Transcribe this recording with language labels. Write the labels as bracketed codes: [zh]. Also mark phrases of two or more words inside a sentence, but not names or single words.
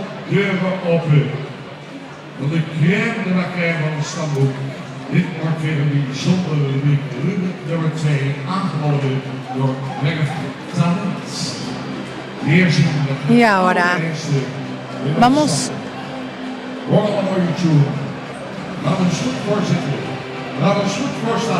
[nl] deuren open. Van de [fr] crème de la crème [nl] van het stamboek. Dit wordt weer een bijzondere rubriek. Rubriek nummer 2, aangeboden door Merk Talent. [es] Y ahora vamos [nl] Laten we eens goed voorzitten. Laten we eens goed voorstaan.